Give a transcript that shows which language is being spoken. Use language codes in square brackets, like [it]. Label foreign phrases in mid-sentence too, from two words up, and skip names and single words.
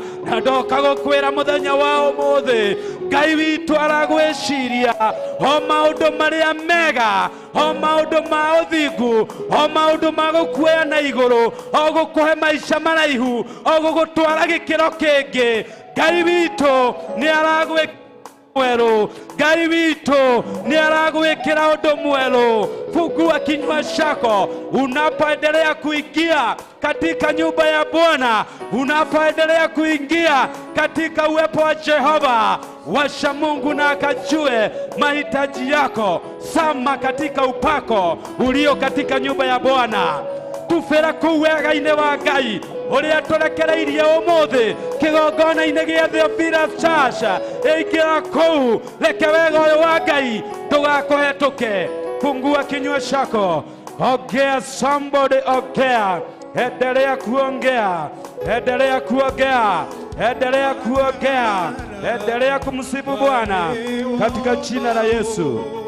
[ki] Na ndoka gũkwĩra mũthenya wa ũmũthĩ Ngai witũ aragwĩciria o maũndũ marĩa mega, o maũndũ ma ũthingu, o maũndũ ma gũkuoya na igũrũ, o gũkũhe maica maraihu, o gũgũtwara gĩkĩro kĩngĩ. Ngai witũ nĩ aragwĩkĩra mwerũ. Ngai witũ nĩ aragwĩkĩra ũndũ mwerũ. [sw] Fungua kinywa chako unapoendelea kuingia katika nyumba ya Bwana, unapoendelea kuingia katika uwepo wa Jehova. Washa Mungu na akajue mahitaji yako. Sama katika upako ulio katika nyumba ya Bwana. [ki] Tufera kũu wega-inĩ wa Ngai ũrĩa tũrekereirie ũmũthĩ kĩgongona-inĩ gĩa Theophilus Church. Ingĩra kũu reke wega ũyũ wa Ngai ndũgakũhetũke. [sw] Fungua kinywa chako. Ongea, somebody ongea. Endelea kuongea. Endelea kuongea. Endelea kuongea. Endelea kumsifu Bwana katika jina la Yesu.